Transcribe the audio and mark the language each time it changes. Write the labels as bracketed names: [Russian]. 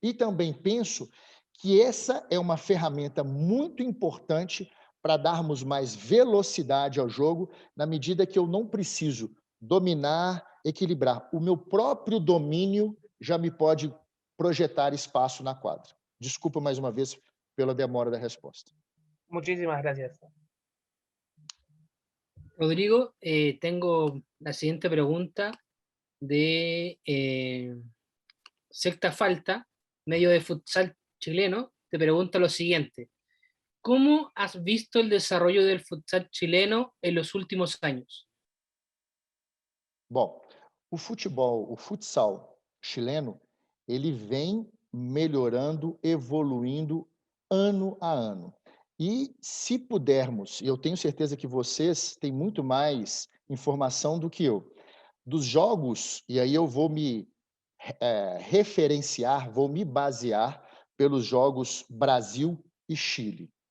[Portuguese] E também penso que essa é uma ferramenta muito importante para darmos mais velocidade ao jogo, na medida que eu não preciso dominar, equilibrar. O meu próprio domínio já me pode projetar espaço na quadra. Desculpa mais uma vez pela demora da resposta. [Spanish] Muchísimas gracias. Rodrigo, tengo la siguiente pregunta de Sexta Falta, medio de futsal chileno, te pregunta lo siguiente. ¿Cómo has visto el desarrollo del futsal chileno en los últimos años? [Portuguese] Bom, o futebol, o futsal chileno, ele vem melhorando, evoluindo ano a ano. E se pudermos, e eu tenho certeza que vocês têm muito mais informação do que eu, dos jogos, e aí eu vou me referenciar, vou me basear pelos jogos Brasil e Chile.